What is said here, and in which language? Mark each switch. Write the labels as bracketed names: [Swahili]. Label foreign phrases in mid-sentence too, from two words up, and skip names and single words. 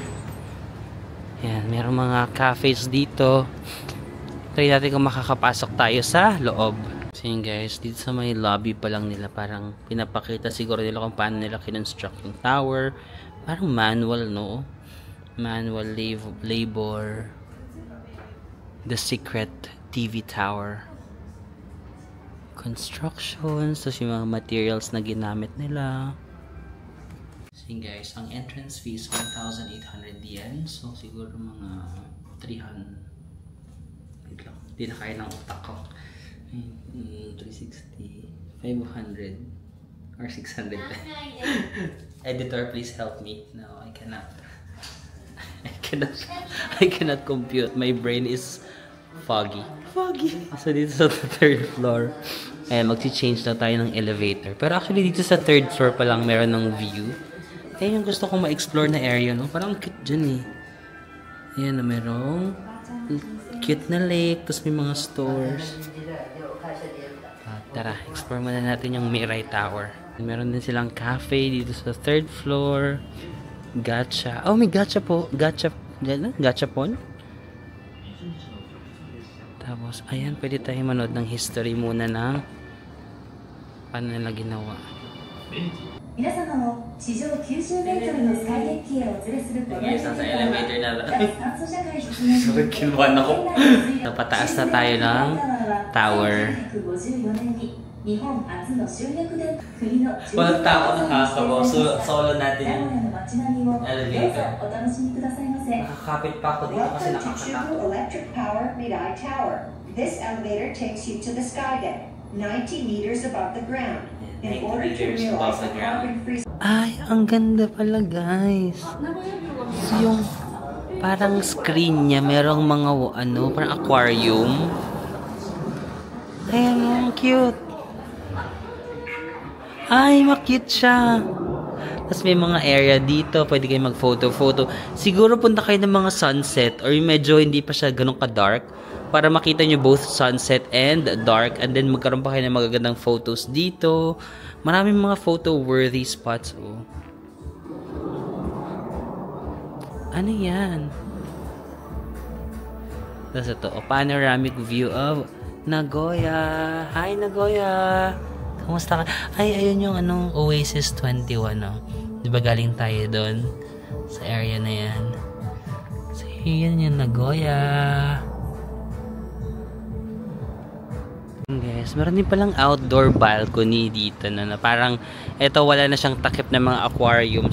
[Filipino] Yan, meron mga cafes dito. Try natin kung makakapasok tayo sa loob. So yun guys, dito sa may lobby pa lang nila, parang pinapakita siguro nila kung paano nila kinonstruct yung tower. Parang manual, no? [English] Manual labor. The Secret TV Tower. Construction. [Filipino] So yung mga materials na ginamit nila. So yun guys, ang [English] entrance fee [Filipino] is 1,800 yen. So siguro mga 300. Wait lang, hindi na kaya ng utak ko. 360, 500 or 600. [English] Editor, please help me. No, I cannot. I cannot compute. My brain is foggy. [Filipino] So dito sa [English] third floor, [Filipino] magti-change na tayo ng elevator. Pero actually dito sa [English] third floor [Filipino] pa lang meron ng view. Yung gusto kong ma-explore na area, no? Parang cute dyan eh. Ayan na, merong cute na lake, tapos may mga stores. Tara, explore muna natin yung Mirai Tower. Meron din silang cafe dito sa [English] third floor. [Filipino] Gacha. Oh, may gacha po. Gachapon. Tapos, ayan, pwede tayo manood ng history muna ng paano nila ginawa. [Japanese] 皆様を地上90メートルのスカイデッキへお連れするこのエレベーターは脱炭素社会実現に [Filipino] Kinuhan ako. Napataas na tayo ng tower. [Japanese] 1954年に日本初の集約電国の [Filipino] Walang tao nakakabo. Solo natin [Japanese] 名 [Filipino] yung [Japanese] 古屋の街並みをどうぞ [Filipino] elevator. [Japanese] お楽しみくださいませ。 [Filipino] Nakakapit pa ako dito kasi [English] Welcome to [Filipino] nakakatakot. [English] Chubu Electric Power Mirai Tower. This elevator takes you to the sky deck, 90 meters above the ground. In 90 order to meters realize above the the ground. carbon-free [Filipino] Ay, ang ganda pala guys. So yung parang screen niya, merong mga ano, parang aquarium. Ayan, ang cute. Ay, makute siya. Tapos may mga area dito, pwede kayo mag-photo. Siguro punta kayo ng mga sunset or medyo hindi pa siya ganun ka-dark para makita nyo [English] both sunset and dark, and then [Filipino] magkaroon pa kayo ng magagandang photos dito. Maraming mga [English] photo-worthy spots. [Filipino] Oh. Ano yan? Tapos ito, [English] a panoramic view of Nagoya. [Filipino] Hi, Nagoya! Kamusta ka? Ay, ayun yung anong Oasis 21, no? Di ba galing tayo doon? Sa area na yan. So, yun yung Nagoya. Guys, meron din palang [English] outdoor balcony [Filipino] dito na parang eto wala na siyang takip na mga aquarium.